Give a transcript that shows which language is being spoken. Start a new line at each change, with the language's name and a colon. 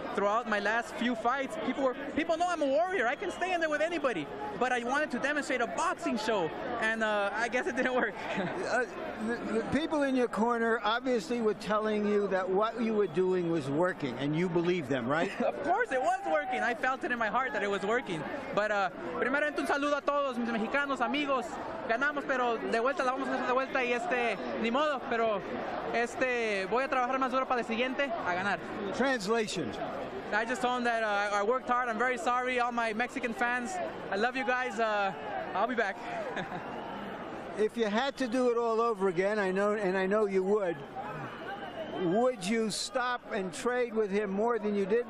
English: Throughout my last few fights, people know I'm a warrior. I can stay in there with anybody. But I wanted to demonstrate a boxing show, and I guess it didn't work. The people in your corner obviously were telling you that what you were doing was working, and you believed them, right? Of course it was working. I felt it in my heart that it was working.
Spanish: But primeramente un saludo a todos mis mexicanos amigos. Ganamos, pero de vuelta la vamos a hacer de vuelta y ni modo, pero voy a trabajar más duro para el siguiente a ganar.
English: Translation. I just told them that I worked hard. I'm very sorry, all my Mexican fans. I love you guys. I'll be back. If you had to do it all over again, I know you would you stop and trade with him more than you did?